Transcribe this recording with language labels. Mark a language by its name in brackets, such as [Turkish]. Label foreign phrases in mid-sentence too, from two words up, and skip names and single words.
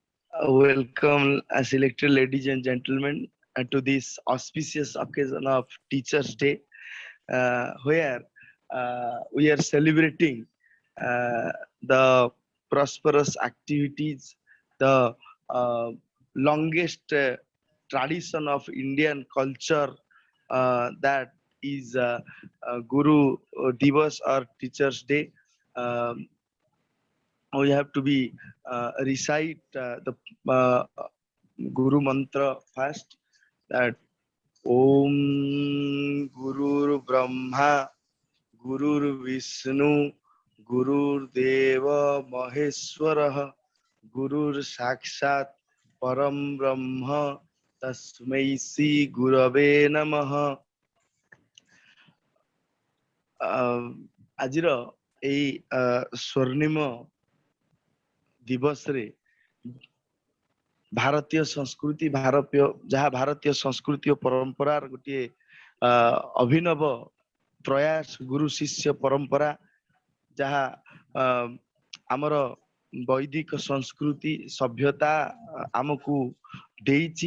[English] Welcome, selected ladies and gentlemen, to this auspicious occasion of Teachers' Day, where we are celebrating the prosperous activities, the uh, longest tradition of Indian culture, that is Guru Divas or Teachers' Day. Um, we have to be recite the uh, Guru mantra first, that [Sanskrit] ॐ गुरुर् ब्रह्मा गुरुर् विष्णु गुरुर् देव महेश्वरः गुरुर् साक्षात् परम ब्रह्म तस्मै श्री गुरवे नमः। [Odia] ଆଜିର ଏଇ ସ୍ୱର୍ଣ୍ଣିମ ଦିବସରେ ଭାରତୀୟ ସଂସ୍କୃତି ଭାରତୀୟ ସଂସ୍କୃତି ଓ ପରମ୍ପରାର ଗୋଟିଏ ଅଭିନବ ପ୍ରୟାସ, ଗୁରୁ ଶିଷ୍ୟ ପରମ୍ପରା, ଯାହା ଆମର ବୈଦିକ ସଂସ୍କୃତି ସଭ୍ୟତା ଆମକୁ ଦେଇଛି।